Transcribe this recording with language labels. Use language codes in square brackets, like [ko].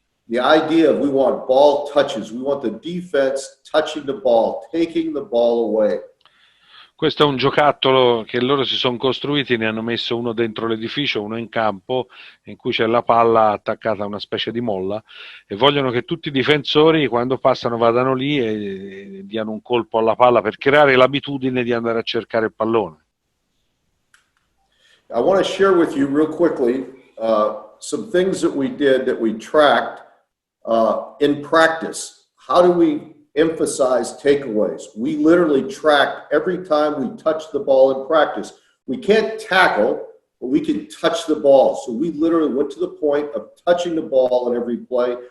[en] The idea of we want ball touches, we want the defense touching the ball, taking the ball away. [it] Questo è un giocattolo che loro si sono costruiti, ne hanno messo uno dentro l'edificio, uno in campo, in cui c'è la palla attaccata a una specie di molla, e vogliono che tutti i difensori quando passano vadano lì e diano un colpo alla palla per creare l'abitudine di andare a cercare il pallone. [en] I want to share with you real quickly some things that we did that we tracked in practice. How do we emphasize takeaways? We literally tracked every time we touched the ball in practice. We can't tackle, but we can touch the ball. So we literally went to the point of touching the ball in every play.